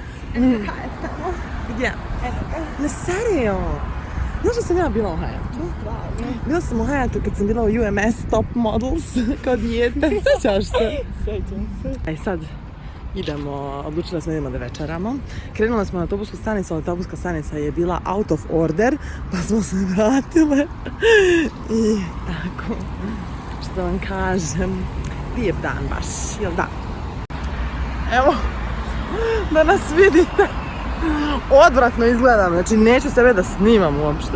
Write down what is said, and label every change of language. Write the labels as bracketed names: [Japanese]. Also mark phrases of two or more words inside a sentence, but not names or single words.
[Bosnian] Gdje? Na serio? Znaš da sam ja bila u Hayatu? Bila sam u Hayatu kad sam bila u UMS Top Models kao dijete. Sjećaš se? Sjećam se. Sad idemo, odlučila smo idemo da večeramo. Krenula smo na autobusku stanicu, ali autobuska stanica je bila [English] out of order, [Bosnian] pa smo se vratile. I tako, što vam kažem, lijep dan baš, jel da? Evo, da nas vidite. Odvratno izgledam, znači neću sebe da snimam uopšte.